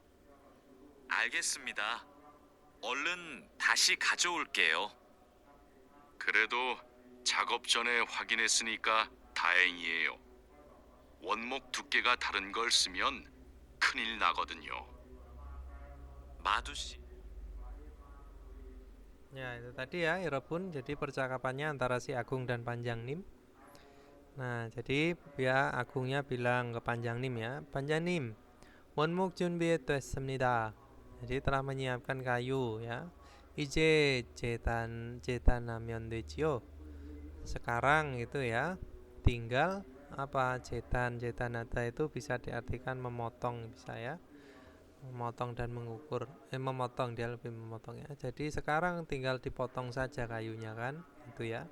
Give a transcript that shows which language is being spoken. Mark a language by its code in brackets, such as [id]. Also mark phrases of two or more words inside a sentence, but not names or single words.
[ko] 알겠습니다. 얼른 다시 가져올게요. 그래도 작업 전에 확인했으니까 다행이에요. 원목 두께가 다른 걸 쓰면 큰일 나거든요. 마두씨. [id] Ya, itu tadi ya, Irobun. Jadi percakapannya antara si Agung dan Panjangnim. Nah, jadi ya Agungnya bilang ke Panjangnim ya, Panjangnim, [ko] 원목 준비했습니다. [id] Jadi telah menyiapkan kayu ya. [ko] 이제 재단하면 되지요. [id] Sekarang itu ya, tinggal apa [ko] 재단하다 [id] itu bisa diartikan memotong, bisa ya, memotong dan mengukur, memotong, dia lebih memotong ya. Jadi sekarang tinggal dipotong saja kayunya kan, itu ya.